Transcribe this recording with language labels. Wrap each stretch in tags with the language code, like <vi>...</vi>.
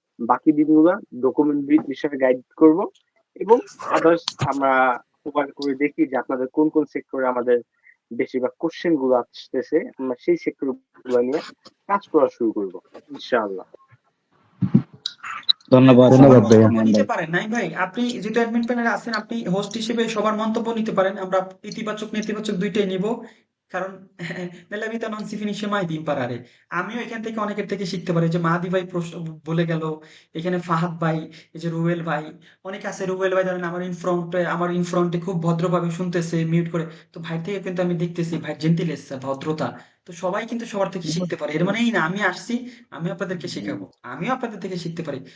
<bn>বাকি দিনগুলো ডকুমেন্ট বিষয়ে গাইড করব এবং আদার্স আমরা প্রোভাইড করে দেখি যে আপনাদের কোন কোন সেক্টরে আমাদের বেশিরভাগ কোশ্চেন গুলো আসতেছে, আমরা সেই সেক্টর গুলো নিয়ে কাজ করা শুরু করবো ইনশাআল্লাহ। ধন্যবাদ ধন্যবাদ ভাইয়া। মন্তব্য নিতে পারেন নাই ভাই, আপনি যেহেতু অ্যাডমিন প্যানেলে আছেন, আপনি হোস্ট হিসেবে সবার মন্তব্য নিতে পারেন। আমরা ইতিবাচক নেতিবাচক দুইটাই নিব, কারণ</bn> <it>nella vita non si finisce mai di imparare।</it> <bn>আমিও এখান থেকে অনেকের থেকে শিখতে পারি। যে মাহাদি ভাই প্রশ্ন বলে গেল, এখানে ফাহাদ ভাই, এই যে রুবেল ভাই, অনেক আছে। রুবেল ভাই ধরেন আমার ইনফ্রন্টে খুব ভদ্রভাবে শুনতেছে মিউট করে। তো ভাই থেকে কিন্তু আমি দেখতেছি ভাই জেন্টিলেস, ভদ্রতা। তো সবাই কিন্তু সবার থেকে শিখতে পারে। এর মানে এই না আমি আসছি আমি আপনাদেরকে শেখাবো, আমিও আপনাদের থেকে শিখতে পারি।</bn>